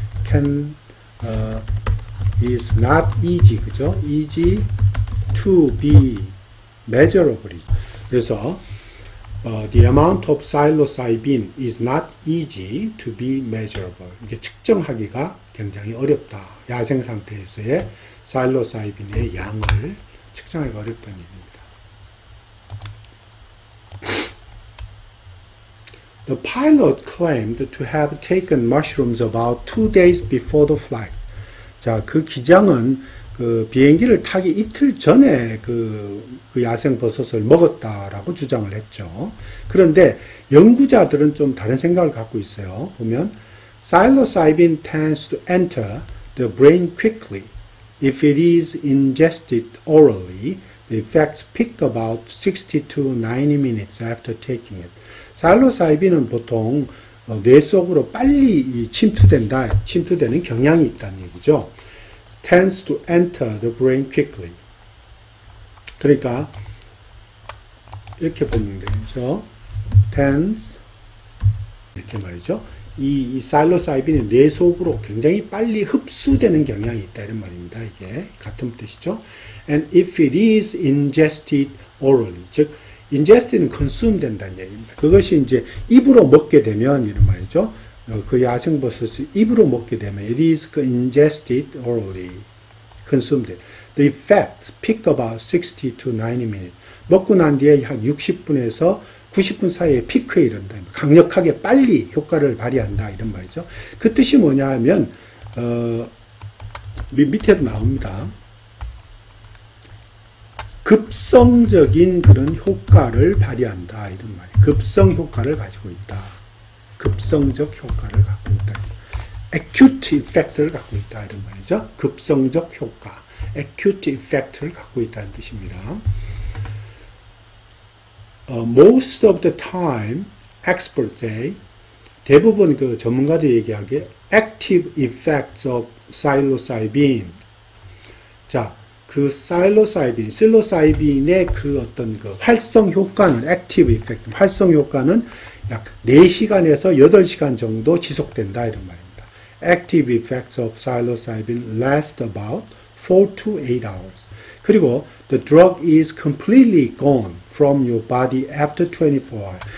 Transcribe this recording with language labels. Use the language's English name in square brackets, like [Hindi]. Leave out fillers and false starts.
[English] Can is not easy, [Korean] 그죠? [English] Easy to be measurable. [Korean] 그래서 [English] the amount of psilocybin is not easy to be measurable. [Korean] 이게 측정하기가 굉장히 어렵다. 야생 상태에서의 psilocybin의 양을 측정하기가 어렵다는 얘기입니다. [English] The pilot claimed to have taken mushrooms about 2 days before the flight. [Korean] 자, 그 기장은 그 비행기를 타기 이틀 전에 그 야생 버섯을 먹었다라고 주장을 했죠. 그런데 연구자들은 좀 다른 생각을 갖고 있어요. 보면 [English] psilocybin tends to enter the brain quickly. If it is ingested orally, the effects peak about 60 to 90 minutes after taking it. [Korean] psilocybin은 보통 뇌 속으로 빨리 침투되는 경향이 있다는 얘기죠. [English] Tends to enter the brain quickly. [Korean] 그러니까 이렇게 보면 되죠. Tends, 이렇게 말이죠. 이 사일로사이빈이 뇌 속으로 굉장히 빨리 흡수되는 경향이 있다 이런 말입니다. 이게 같은 뜻이죠. [English] And if it is ingested orally, 즉 ingest는 consume [Korean] 된다는 얘기입니다. 그것이 이제 입으로 먹게 되면 이런 말이죠. 그 야생버섯을 입으로 먹게 되면 [English] it is ingested orally, consumed. The effect peak about 60 to 90 minutes. [Korean] 먹고 난 뒤에 한 60분에서 90분 사이에 피크에 이른다. 강력하게 빨리 효과를 발휘한다 이런 말이죠. 그 뜻이 뭐냐 하면 밑에도 나옵니다. 급성적인 그런 효과를 발휘한다 이런 말이에요. 급성 효과를 가지고 있다. 급성적 효과를 갖고 있다. acute effect를 갖고 있다 이런 말이죠. 급성적 효과, acute effect를 갖고 있다는 뜻입니다. [English] Most of the time, experts say, [Korean] 대부분 그 전문가들이 얘기하기에 [English] active effects of psilocybin. [Korean] 자, 그 psilocybin의 그 어떤 그 활성 효과는 active effect, 활성 효과는 약 4시간에서 8시간 정도 지속된다 이런 말입니다. [English] Active effects of psilocybin last about 4 to 8 hours. [Korean] 그리고 [English] the drug is completely gone from your body after 24 hours.